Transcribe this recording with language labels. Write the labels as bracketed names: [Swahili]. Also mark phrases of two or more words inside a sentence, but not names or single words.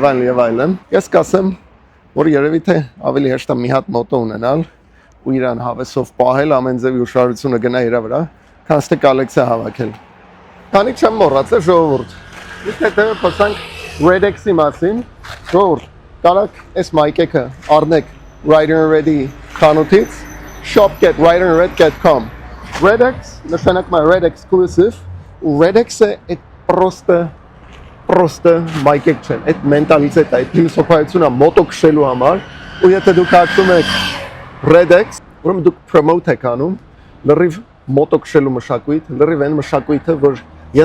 [Armenian] այլն, ես կասեմ, որ երևի թե ավելի հեշտ է մի հատ մոտո ունենալ ու իրան հավեսով պահել, ամեն ձևի ուշադրությունը գնա իր վրա, քան թե կոլեկցիա հավաքել։ Քանի չեմ մոռացել ժողովուրդ։ Իսկ հետո խոսանք Redex-ի մասին, ժողովուրդ, կարաք այս մայքեքը առնեք Rider and Ready խանութից shop.riderandred.com Redex նշանակում է Red Exclusive ու Redex-ը այդ պրոստը մայքեք չեն, այդ մենտալիտետը, այդ փիլիսոփայությունը մոտո քշելու համար ու եթե դուք հաշվում եք Redex, ուրեմն դուք promote եք անում լրիվ մոտո քշելու մշակույթ, լրիվ այն մշակույթը, որ ես